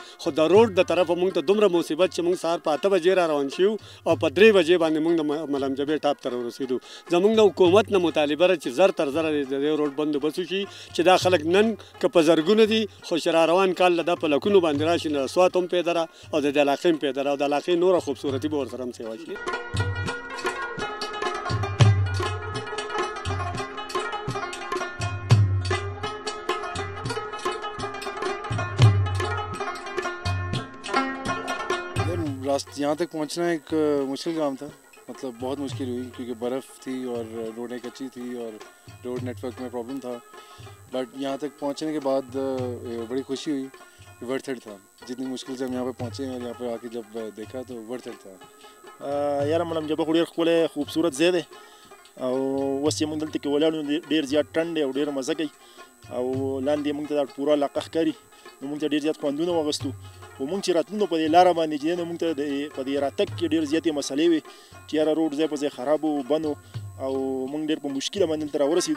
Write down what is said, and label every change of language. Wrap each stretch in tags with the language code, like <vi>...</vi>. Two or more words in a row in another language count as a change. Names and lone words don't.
<ps>خو د روډ د طرفه موږ ته دومره مصیبت چې موږ سهار په 8 بجې را روان شو او په 3 بجې باندې موږ د ملمجبې ټاپ ته ورسېدو. زموږ د حکومت نه مطالبه ده چې زر تر زره د دې روډ بندوبست وشي چې دا خلک نن که په زرګونه دي خو چې را روان کال دا په لکونو باندې راشي. د سوات هم پیدا ده او د دې علاقې هم پیدا ده او د علاقې نوره خوبصورتي به ورسره هم سیوا شي.</ps> <ur>یہاں تک پہنچنا ایک مشکل کام تھا، مطلب بہت مشکل ہوئی کیونکہ برف تھی اور روڈیں کچی تھی اور रोडें कच्ची थी और</ur> <en>road network</en> <ur>میں پرابلم تھا. بٹ یہاں تک پہنچنے کے بعد بڑی خوشی ہوئی.</ur> <en>worth it</en> <ur>تھا. جتنی مشکل سے ہم یہاں پہ پہنچے اور یہاں پہ آ کے جب دیکھا تو</ur> <en>worth it</en> <ur>تھا.</ur> <ps>यार ملمجبه خو ډېر ښکلی خوبصورت ځای دی او اوس چې موږ دلته کې ولاړ یو ډېر زیات ټنډ دی او ډېر مزه کوي او لاندې موږ ته دا پوره علاقه ښکاري نو موږ ته ډېر زیات خوندونه واخیستو. خو موږ چې راتلو په دې لاره باندې چې موږ ته په دې راتګ کې ډېر زیاتې مسلې وې چې یاره روډ ځای په ځای خراب و بند و او موږ ډېر په مشکله باندې دلته راورسېدو.</ps>